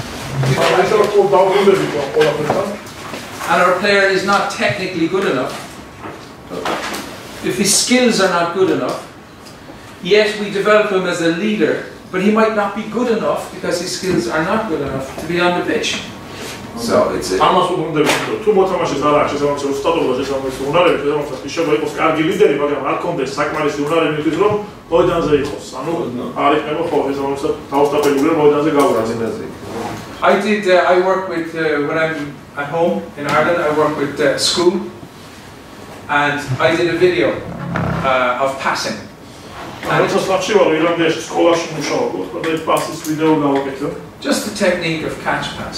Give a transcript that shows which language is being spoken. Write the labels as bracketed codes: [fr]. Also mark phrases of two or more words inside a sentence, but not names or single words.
[en] And our player is not technically good enough. If his skills are not good enough, yet we develop him as a leader, but he might not be good enough because his skills are not good enough to be on the pitch. So it's [ka] ამას უბრუნდები თუ მოთამაშეს არ აქვს შესაბამისი სტატუსი შესაბამისი უნარები შესაბამისად ის შეიძლება იყოს კარგი ლიდერი მაგრამ არ კონდეს საკმარისი უნარები იმისთვის რომ მოედანზე იყოს ანუ არ იქნება ხო შესაბამისად დაუსტაბილური რომ მოედანზე გავუძინოს. [en] I work with when I'm at home in Ireland I work with school and I did a video of passing. Just the technique of catch pass.